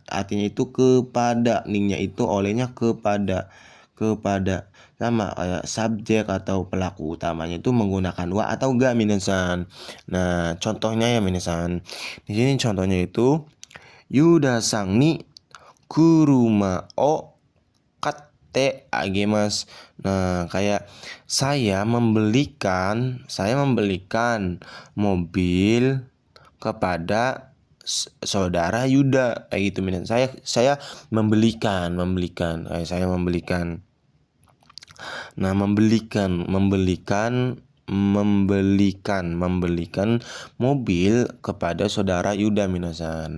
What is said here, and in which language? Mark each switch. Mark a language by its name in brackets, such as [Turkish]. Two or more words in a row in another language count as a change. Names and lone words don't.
[Indonesian] Artinya itu kepada, ningnya itu olehnya kepada sama kayak subjek atau pelaku utamanya itu menggunakan wa atau ga minasan. Nah, contohnya ya minasan. Di sini contohnya itu [Japanese] ユダさんに車を買ってあげます. [Indonesian] Nah, kayak saya membelikan mobil kepada saudara Yuda, kayak gitu minasan. Saya membelikan kayak saya membelikan. Nah, membelikan mobil kepada saudara Yuda minasan.